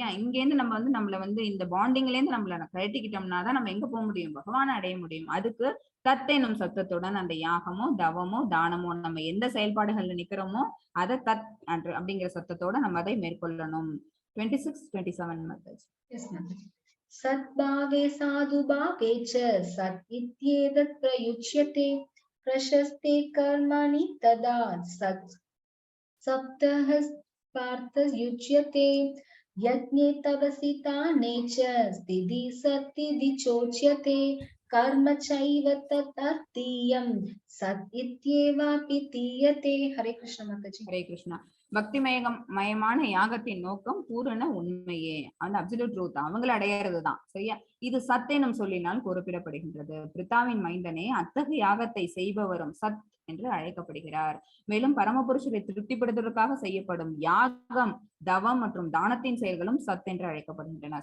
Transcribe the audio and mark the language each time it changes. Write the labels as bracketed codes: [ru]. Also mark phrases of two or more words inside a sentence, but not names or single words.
[ta] இங்க இருந்து நம்ம வந்து நம்மள வந்து இந்த பாண்டிங்ல இருந்து நம்மள கழட்டிக்கிட்டோம்னா தான் நம்ம எங்க போக முடியும், பகவானை அடைய முடியும். அதுக்கு தத்தெனும் சத்தத்துடன் அந்த யாகமோ தவமோ தானமோ நம்ம எந்த செயல்பாடுகள்ல நிக்கிறோமோ அதை தத் அப்படிங்கிற சத்தத்தோட நம்ம அதை மேற்கொள்ளணும். 26, 27 மாதாஜி. எஸ் மாதாஜி. [sa] सद्भावे साधुभावे च सत् इत्येतत् प्रयुज्यते प्रशस्ते कर्मणि तदा सत् सप्तः पार्थयुज्यते यज्ञे तपसि दाने च स्थिति सत्तिदि चोच्यते कर्म चैव तदर्थीयं सत् इत्येवापि तीयते। हरे कृष्ण माताजी। [ta] ஹரே கிருஷ்ணா. பக்தி மயமான யாகத்தின் நோக்கம் பூரண உண்மையே, அந்த [en] absolute truth [ta] அவங்களை அடையிறதுதான். சரியா? இது சத் எனும் சொல்லினால் குறிப்பிடப்படுகின்றது. பிரித்தாவின் மைந்தனே அத்தகைய யாகத்தை செய்பவரும் சத் என்று அழைக்கப்படுகிறார். மேலும் பரமபுருஷரை திருப்திப்படுத்துவதற்காக செய்யப்படும் யாகம், தவம் மற்றும் தானத்தின் செயல்களும் சத் என்று அழைக்கப்படுகின்றன.